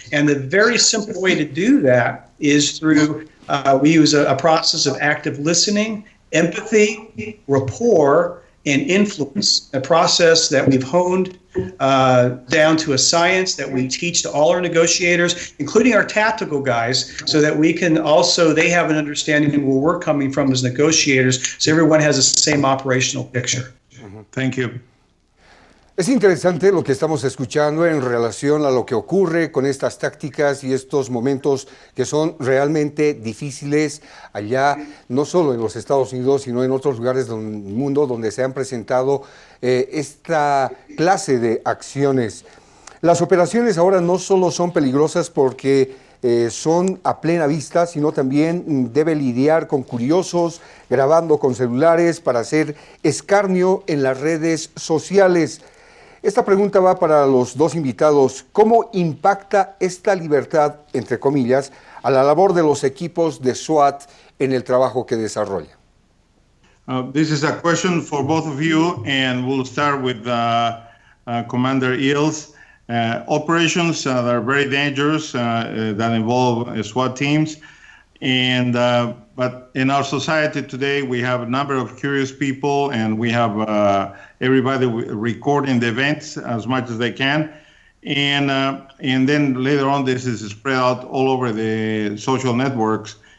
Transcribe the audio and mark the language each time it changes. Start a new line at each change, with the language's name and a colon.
English: And the very simple way to do that is through, we use a process of active listening, empathy, rapport, and influence, a process that we've honed down to a science that we teach to all our negotiators, including our tactical guys, so that we can also, they have an understanding of where we're coming from as negotiators, so everyone has the same operational picture. Thank you.
Spanish: Es interesante lo que estamos escuchando en relación a lo que ocurre con estas tácticas y estos momentos que son realmente difíciles allá, no solo en los Estados Unidos, sino en otros lugares del mundo donde se han presentado esta clase de acciones. Las operaciones ahora no solo son peligrosas porque son a plena vista, sino también debe lidiar con curiosos grabando con celulares para hacer escarnio en las redes sociales. Esta pregunta va para los dos invitados. ¿Cómo impacta esta libertad, entre comillas, a la labor de los equipos de SWAT en el trabajo que desarrolla?
English: This is a question for both of you, and we'll start with Commander Eells. Operations that are very dangerous, that involve SWAT teams, and but in our society today, we have a number of curious people, and we have everybody recording the events as much as they can, and then later on, this is spread out all over the social networks.